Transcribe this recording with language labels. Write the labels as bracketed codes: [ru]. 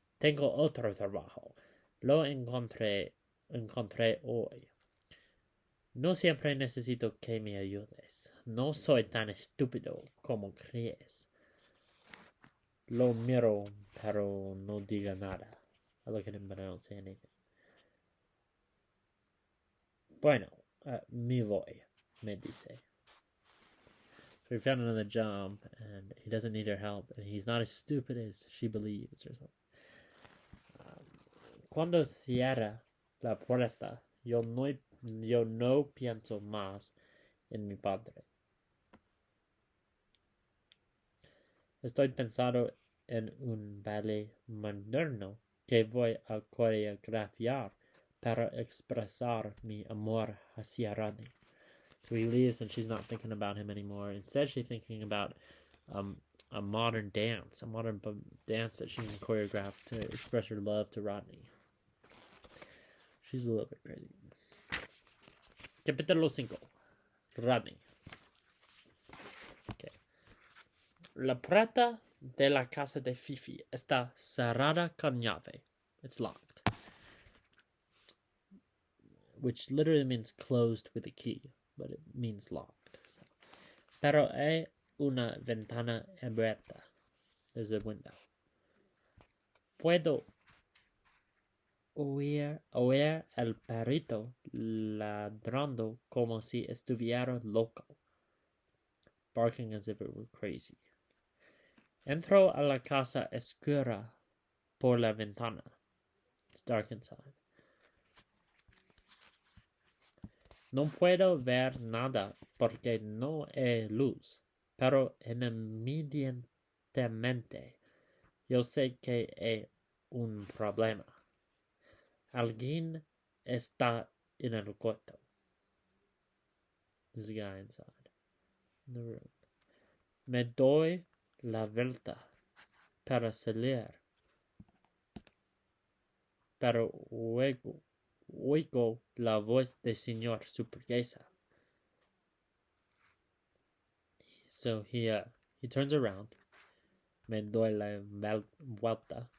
[es] Tengo otro trabajo. Lo encontré hoy. No siempre necesito que me ayudes. No soy tan estúpido como crees. Lo miro, pero no diga nada. [en] I look at him, but I don't say anything. [es] Bueno, me voy, me dice. [en] So he found another job, and he doesn't need her help, and he's not as stupid as she believes, or something. [es] Cuando cierra la puerta, yo no pienso más en mi padre. Estoy pensando en un ballet moderno que voy a coreografiar para expresar mi amor hacia Rodney. [en] So he leaves and she's not thinking about him anymore. Instead, she's thinking about a modern dance that she can choreograph to express her love to Rodney. She's a little bit crazy. Capítulo 5. Rodney. Okay. [es] La puerta de la casa de Fifi está cerrada con llave. [en] It's locked. Which literally means closed with a key, but it means locked. So. [es] Pero hay una ventana abierta. [en] There's a window. [es] Puedo oír el perrito ladrando como si estuviera loco, [en] barking as if it were crazy. [es] Entro a la casa oscura por la ventana. [en] It's dark inside. [es] No puedo ver nada porque no hay luz, pero inmediatamente yo sé que hay un problema. Alguien está en el cuarto. [en] There's a guy inside in the room. [es] Me doy la vuelta para salir, pero oigo la voz del señor Superburguesa. [en] So he turns around. [es] Me doy la vuelta.